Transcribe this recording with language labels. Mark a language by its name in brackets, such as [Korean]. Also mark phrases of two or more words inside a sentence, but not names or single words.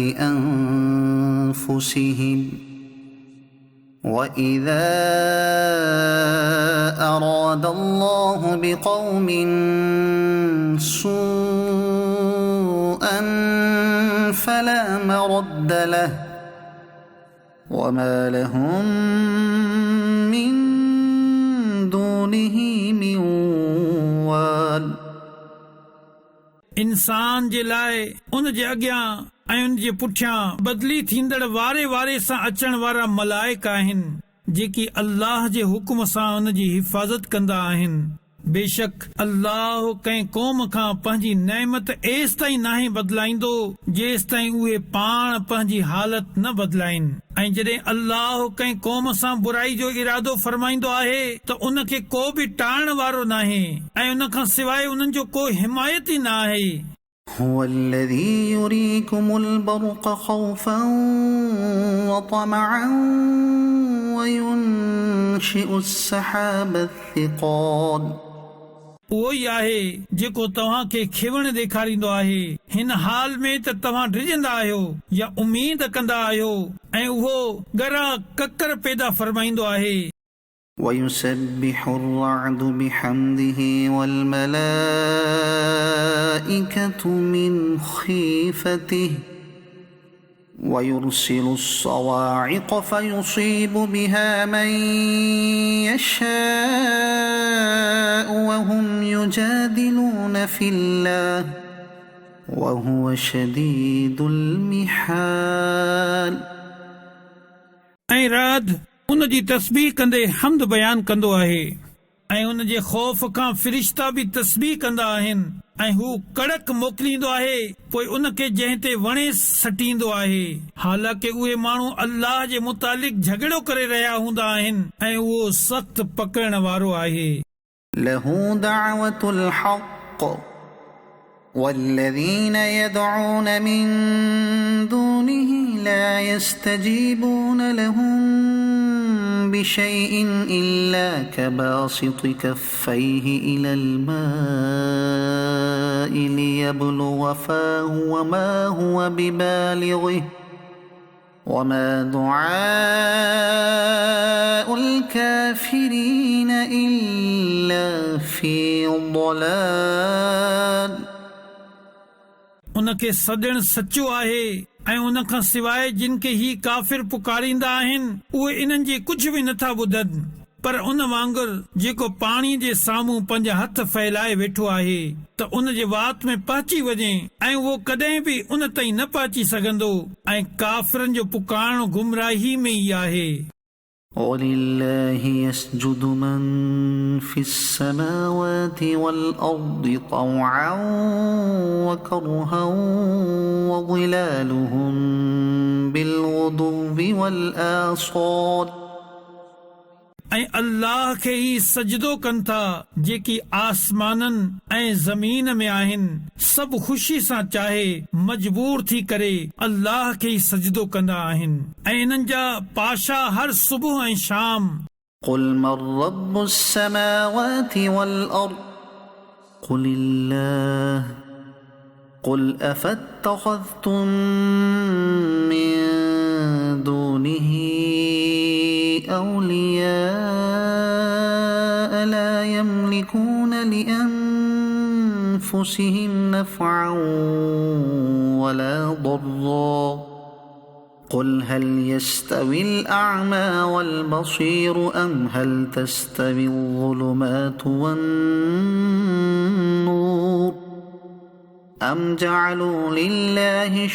[Arabic] بأنفسهم وإذا أراد الله بقوم سوءا فلا مرد له وما لهم من دونه من وال [Sindhi] इंसान जे लाइ उन जे अॻियां ऐं उन जे पुठियां बदली थींदड़ वारे वारे सां अचण वारा मलाइक आहिनि जेकी अल्लाह जे हुकुम सां उन जी हिफ़ाज़त कंदा आहिनि। बेशक अल्लाह कंहिं क़ौम खां पंहिंजी नेमत एस ताईं नाहे बदिलाईंदो जेस ताईं उहे पाण पंहिंजी हालत न बदिलाइनि ऐं जॾहिं अल्लाह कंहिं क़ौम सां बुराई जो इरादो फरमाईंदो आहे त उन खे को बि टाइण वारो नाहे ऐं उन खां सवाइ उन्हनि जो को हिमायत ई न आहे। [Arabic] هو الذي يريكم البرق خوفا وطمعا وينشئ السحاب الثقال [Sindhi] उहो ई आहे जेको तव्हां खे खिवण ॾेखारींदो आहे हिन हाल में त तव्हां डिॼंदा आहियो या उमीद कंदा आहियो ऐं उहो ॻरा ककर पैदा फरमाईंदो आहे। [Arabic] ويسبح الرعد بحمده والملائكة من خيفته ويرسل الصواعق فيصيب بها من يشاء وهم يجادلون في الله وهو شديد المحال. [Sindhi] ऐं रात उन जी तस्बीह कंदे हमद बयान कंदो आहे ऐं उन जे ख़ौफ़ खां फ़रिश्ता बि तस्बीह कंदा आहिनि ऐं हू कड़क मोकिलींदो आहे पोइ उन खे जंहिं ते वणे सटींदो आहे। हालांकि उहे माण्हू अल्लाह जे मुतालिक़ झगड़ो करे रहिया हूंदा आहिनि ऐं उहो सख़्त पकड़ण वारो आहे। [Arabic] له دعوة الحق والذين يدعون من دونه لا يستجيبون لهم بشيء إلا كباسط كفيه إلى الماء ليبلغ فاه وما هو ببالغه وما دعاء الكافرين إلا في ضلال. [Sindhi] उनखे सॾण सचो आहे ऐं उन खां सवाइ जिन खे ही काफ़िर पुकारींदा आहिनि उहे इन्हनि जी कुझु बि नथा ॿुधनि पर उन वांगुरु जेको पाणी जे साम्हूं पंहिंजा हथ फैलाए वेठो आहे त उन जे वात में पहुची वञे ऐं उहो कॾहिं बि उन ताईं न पहुची सघंदो ऐं काफ़िरनि जो पुकारणु गुमराही में ई आहे। [Arabic] ولله يسجد من في السماوات والأرض طوعا وكرها وظلالهم بالغدو والآصال. [Sindhi] ऐं अल्लाह खे ई सजदो कनि था जेकी आसमाननि ऐं ज़मीन में आहिनि सभु ख़ुशी सां चाहे मजबूर थी करे अल्लाह खे ई सजदो कंदा आहिनि ऐं इन्हनि जा पाशा हर सुबुह ऐं शाम। [Arabic] قل من رب السماوات والأرض قل الله قل أفاتخذتم من دونه أولياء لا يملكون لأنفسهم نفعا ولا ضرا قل هل يستوي الأعمى والبصير أم هل تستوي الظلمات والنور أم جعلوا لله